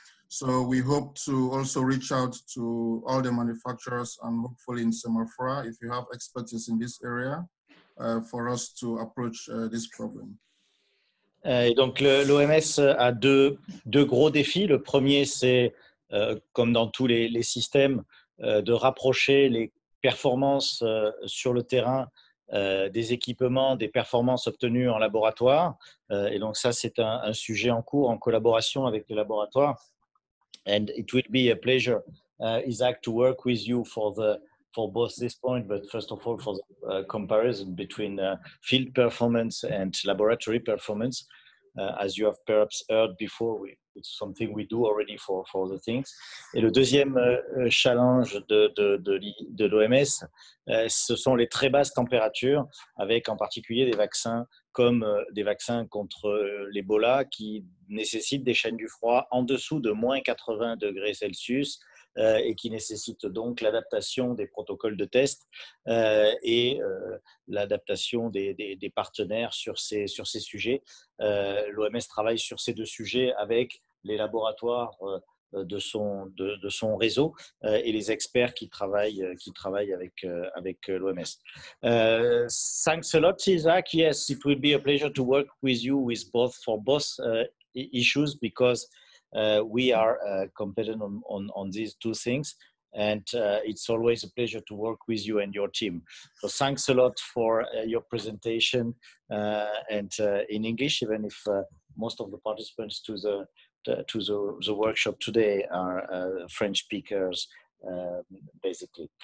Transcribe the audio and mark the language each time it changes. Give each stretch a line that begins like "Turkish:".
English: So we hope to also reach out to all the manufacturers and hopefully in SEMAFRA, if you have expertise in this area, for us to approach this problem.
French: Et donc l'OMS a deux gros défis. Le premier, c'est, comme dans tous les systèmes, de rapprocher les performances sur le terrain des équipements, des performances obtenues en laboratoire. Et donc ça, c'est un sujet en cours en collaboration avec les laboratoires.
English: And it will be a pleasure, Isaac, to work with you for both this point, but first of all, for the comparison between field performance and laboratory performance. As you have perhaps heard before, it's something we do already for the things.
French: Et le deuxième challenge de l'OMS, ce sont les très basses températures, avec en particulier des vaccins comme des vaccins contre l'Ebola qui nécessitent des chaînes du froid en dessous de moins 80 degrés Celsius et qui nécessitent donc l'adaptation des protocoles de test et l'adaptation des partenaires sur ces sujets. L'OMS travaille sur ces deux sujets avec les laboratoires de son réseau et les experts qui travaillent avec l'OMS.
English: Thanks a lot, Isaac. Yes, it will be a pleasure to work with you for both issues because we are competent on these two things. And it's always a pleasure to work with you and your team. So thanks a lot for your presentation and in English, even if most of the participants to the workshop today are French speakers, basically.